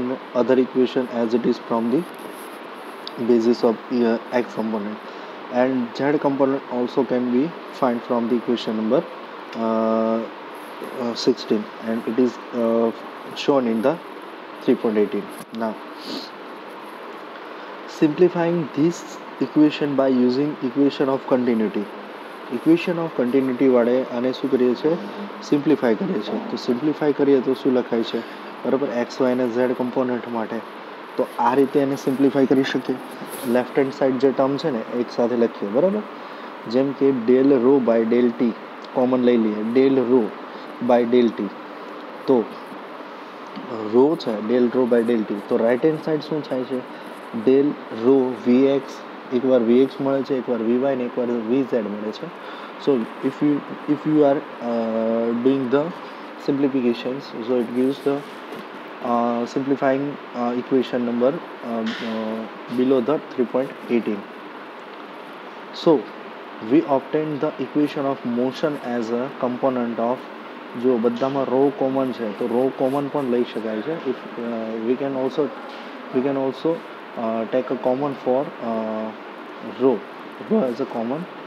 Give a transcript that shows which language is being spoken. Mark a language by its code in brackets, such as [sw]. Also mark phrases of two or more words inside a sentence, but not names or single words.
[en] other equation as it is from the basis of x component, and z component also can be find from the equation number 16, and it is shown in the 3.18. Now simplifying this equation by using equation of continuity. equation of continuity [gu] વાળે આને શું કરીએ છીએ, સિમ્પ્લિફાય કરીએ છીએ. તો સિમ્પ્લિફાય કરીએ તો શું લખાય છે, બરાબર, એક્સ વાય અને ઝેડ કમ્પોનન્ટ માટે. તો આ રીતે એને સિમ્પ્લિફાય કરી શકીએ. [en] left hand side [gu] જે ટર્મ છે ને એક સાથે લખીએ, બરાબર. જેમ કે [en] del rho by del t [gu] કોમન લઈ લઈએ, [en] del rho by del t. [gu] તો રો છે [en] del rho by del t, [gu] તો [en] right hand side [gu] શું થાય છે, [en] del rho v x, [gu] એકવાર [en] v x [gu] મળે છે, એકવાર [en] v y [gu] ને એકવાર [en] v z [gu] મળે છે. [en] so if you are doing the simplifications, so it gives the simplifying equation number below the 3.18. So we obtained the equation of motion as a component of, [gu] જો બધામાં [en] rho common [gu] છે તો [en] rho common [gu] પણ લઈ શકાય છે. [en] if we can also take a common for rho as a common.